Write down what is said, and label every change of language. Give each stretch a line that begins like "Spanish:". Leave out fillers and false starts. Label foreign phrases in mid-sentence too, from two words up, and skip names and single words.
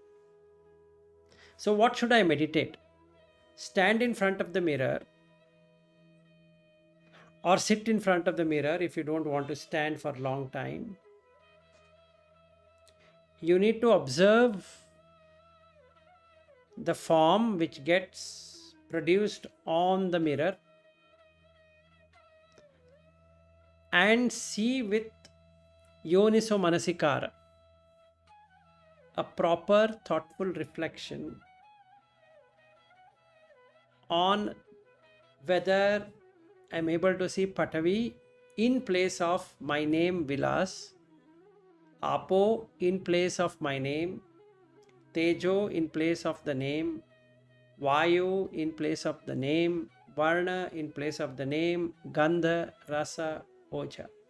English: So what should I meditate? Stand in front of the mirror or sit in front of the mirror if you don't want to stand for a long time. You need to observe the form which gets produced on the mirror, and see with
Pali: yoniso manasikara,
English: a proper thoughtful reflection on whether I'm able to see Patavi in place of my name Vilas, Apo in place of my name, Tejo in place of the name, Vayu in place of the name, Varna in place of the name,
Pali: Gandha, Rasa, Oja.